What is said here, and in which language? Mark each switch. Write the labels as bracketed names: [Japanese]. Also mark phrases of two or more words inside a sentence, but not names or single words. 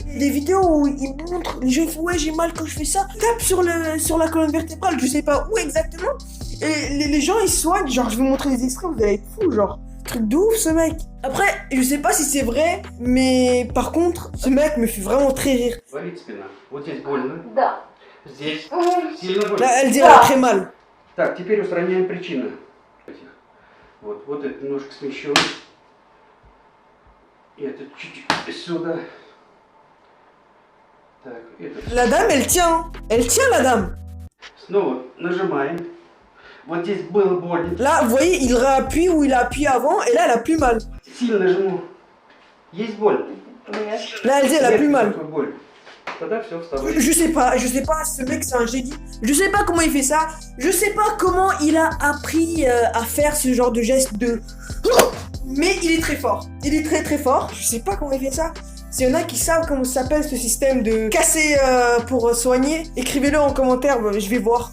[French] Des vidéos où ils montrent, les gens font ouais j'ai mal quand je fais ça, tape sur la colonne vertébrale, je sais pas où exactement. Et les gens ils soignent, genre je vais vous montrer les extraits, vous allez être fous, genre. Truc de ouf ce mec. Après, je sais pas si c'est vrai, mais par contre, ce mec me fait vraiment très rire. Là, elle dit elle a très mal. [Russian] Так, теперь устраняем причину. Вот это немножко смещено. И это чуть-чуть сюда. Так, это. [French] La dame, elle tient la dame. [Russian] Снова нажимаем. Вот здесь было больно. [French] Là, vous voyez, il réappuie où il a appuyé avant, et là, elle a plus mal. [Russian] Сильно нажму. Есть боль. [French] Là, elle dit elle a plus mal. [Russian] Боль. Тогда все, вставай. [French] Je sais pas, ce mec c'est un génie. Je sais pas comment il fait ça. Je sais pas comment il a appris à faire ce genre de geste de... Mais il est très fort. Il est très très fort. Je sais pas comment il fait ça. S'il y en a qui savent comment ça s'appelle ce système de casser pour soigner, écrivez-le en commentaire, je vais voir.